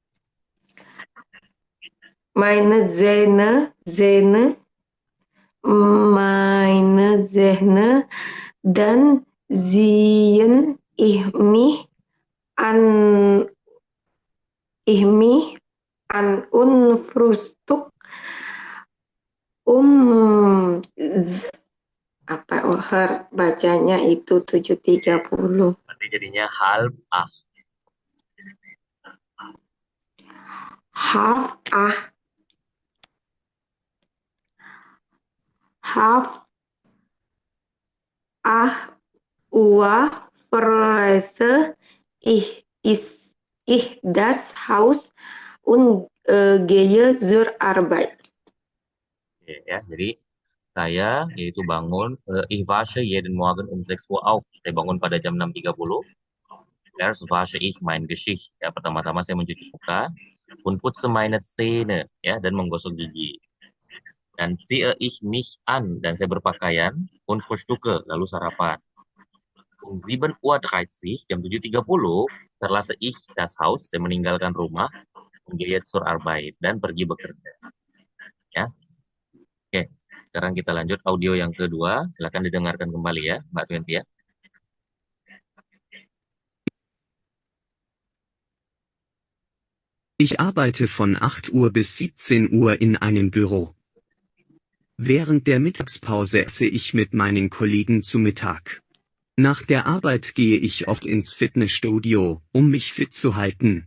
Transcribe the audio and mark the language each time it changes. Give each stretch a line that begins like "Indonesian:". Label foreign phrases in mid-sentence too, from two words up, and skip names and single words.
German: Zähne, meine Zähne, dann ziehe an, ich mich an und Frühstück um
Indonesian: apa bacanya itu
German: 7:30.
Indonesian: Nanti jadinya
German: halb acht. Half half Uhr verlasse ich das Haus und gehe zur Arbeit.
Indonesian: Oke, ya. Jadi saya yaitu bangun,
German: ich wasche jeden Morgen um 6 Uhr auf.
Indonesian: Saya bangun pada jam 6.30.
German: Erst wasche ich mein Gesicht.
Indonesian: Ya, pertama-tama saya mencuci muka.
German: Und putze meine Zähne,
Indonesian: ya, dan menggosok gigi.
German: Dan ziehe ich mich an,
Indonesian: dan saya berpakaian.
German: Und frühstücke,
Indonesian: lalu sarapan.
German: Um 7.30 Uhr, jam 7.30, verlasse ich das Haus,
Indonesian: saya meninggalkan rumah.
German: Und gehe zur Arbeit,
Indonesian: dan pergi bekerja. Ya, oke. Sekarang kita lanjut audio yang kedua. Silakan didengarkan kembali ya, Mbak Twenty ya.
German: Ich arbeite von 8 Uhr bis 17 Uhr in einem Büro. Während der Mittagspause esse ich mit meinen Kollegen zu Mittag. Nach der Arbeit gehe ich oft ins Fitnessstudio, um mich fit zu halten.